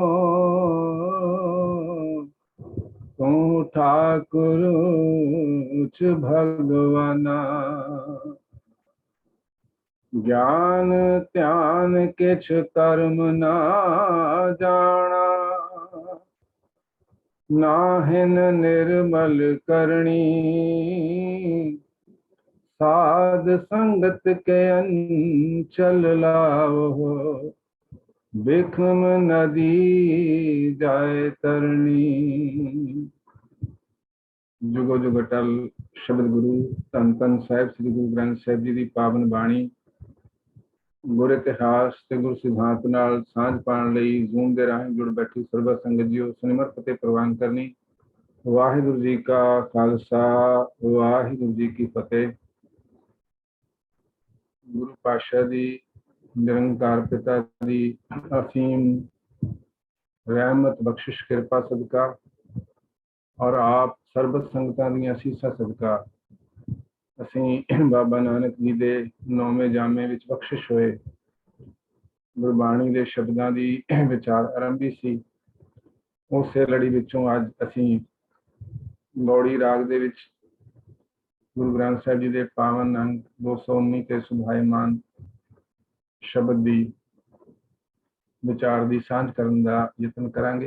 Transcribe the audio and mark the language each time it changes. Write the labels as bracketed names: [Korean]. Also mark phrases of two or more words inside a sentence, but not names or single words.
[Punjabi] ਤੂ ਠਾਕੁਰ ਉਚ ਭਗਵਾਨਾ, ਗਿਆਨ ਧਿਆਨ ਕਿਛੁ ਕਰਮ ਨ ਜਾਨਾ। ਨਾਹਿਨ ਨਿਰਮਲ ਕਰਣੀ, ਸਾਧ ਸੰਗਤਿ ਕੈ ਅੰਚਲਿ ਲਾਓ। ਬਿਖਮ ਨਦੀ ਜਾਏ ਤਰਨੀ। ਜੁਗੋ ਜੁਗ ਅਟੱਲ ਸ਼ਬਦ ਗੁਰੂ ਧੰਨ ਧੰਨ ਸਾਹਿਬ ਸ੍ਰੀ ਗੁਰੂ ਗ੍ਰੰਥ ਸਾਹਿਬ ਜੀ ਕੀ ਪਾਵਨ ਬਾਣੀ ਗੁਰ ਇਤਿਹਾਸ ਤੇ ਗੁਰੂ ਸਿਧਾਂਤ ਨਾਲ ਸਾਂਝ ਪਾਉਣ ਲਈ ਜ਼ੂਮ ਦੇ ਰਾਹੀਂ ਜੁੜ ਬੈਠੀ ਸਰਬ ਸੰਗਤ ਜੀਓ ਸੁਨਿਮਰ ਫ਼ਤਿਹ ਪ੍ਰਵਾਨ ਕਰਨੀ। ਵਾਹਿਗੁਰੂ ਜੀ ਕਾ ਖ਼ਾਲਸਾ ਵਾਹਿਗੁਰੂ ਜੀ ਕੀ ਫ਼ਤਿਹ। ਗੁਰੂ ਪਾਤਸ਼ਾਹ ਦੀ ਨਿਰੰਕਾਰ ਪਿਤਾ ਦੀ ਅਸੀਮ ਰਹਿਮਤ ਬਖ਼ਸ਼ਿਸ਼ ਕਿਰਪਾ ਸਦਕਾ ਔਰ ਆਪ ਸਰਬੱਤ ਸੰਗਤਾਂ ਦੀ ਅਸੀਸਾਂ ਸਦਕਾ ਅਸੀਂ ਬਾਬਾ ਨਾਨਕ ਜੀ ਦੇ 9ਵੇਂ ਜਾਮੇ ਵਿੱਚ ਬਖਸ਼ਿਸ਼ ਹੋਏ ਗੁਰਬਾਣੀ ਦੇ ਸ਼ਬਦਾਂ ਦੀ ਵਿਚਾਰ ਆਰੰਭੀ ਸੀ। ਉਸੇ ਲੜੀ ਵਿੱਚੋਂ ਅੱਜ ਅਸੀਂ ਗੌੜੀ ਰਾਗ ਦੇ ਵਿੱਚ ਗੁਰੂ ਗ੍ਰੰਥ ਸਾਹਿਬ ਜੀ ਦੇ ਪਾਵਨ ਅੰਗ 219 ਤੇ ਸੁਭਾਇਮਾਨ ਸ਼ਬਦ ਦੀ ਵਿਚਾਰ ਦੀ ਸਾਂਝ ਕਰਨ ਦਾ ਯਤਨ ਕਰਾਂਗੇ।